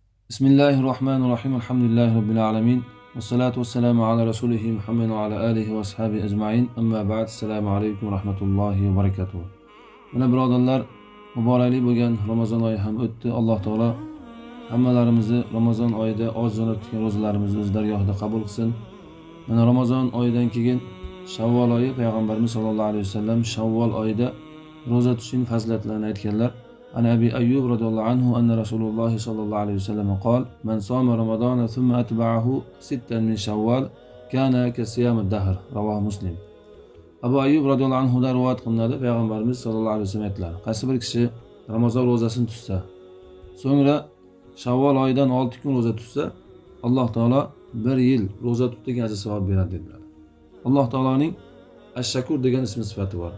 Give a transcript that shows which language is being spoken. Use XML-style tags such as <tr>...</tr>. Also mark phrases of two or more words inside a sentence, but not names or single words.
<ar>بسم الله الرحمن الرحيم. الحمد لله رب العالمين. والصلاة والسلام على رسوله محمد وعلى آله وأصحابه أجمعين. أما بعد. السلام عليكم ورحمة الله وبركاته.</ar> <uz>Mana birodarlar, muborakli bo'lgan Ramazon oyi ham o'tdi. Alloh taolo hammalarimizni Ramazon oyida ozgina tutgan ro'zalarimizni o'z dargohida qabul qilsin. Mana Ramazon oyidan keyin Shavvol oyi, payg'ambarimiz</uz> <ar>صلى الله عليه وسلم</ar> <uz>Shavvol oyida ro'za tutishning fazilatlarini aytganlar.</uz> <ar>عن أبي أيوب رضي الله عنه أن رسول الله صلى الله عليه وسلم قال من صام رمضان ثم أتبعه ستا من شوال كان كصيام الدهر.</ar> <uz>رواه مسلم. Abu Ayyub</uz> <ar>رضي الله عنه</ar> <uz>da rivoyat qilinadi. Payg'ambarimiz</uz> <ar>صلى الله عليه وسلم</ar> <uz>aytdilar: qaysi bir kishi Ramazon ro'zasini tutsa, so'ngra Shavvol oyidan 6 kun ro'za tutsa, Alloh taolo 1 yil ro'za tutgan ajr savob beradi dedilar. Alloh taoloning Ash-Shakur degan ismi sifati bor.</uz>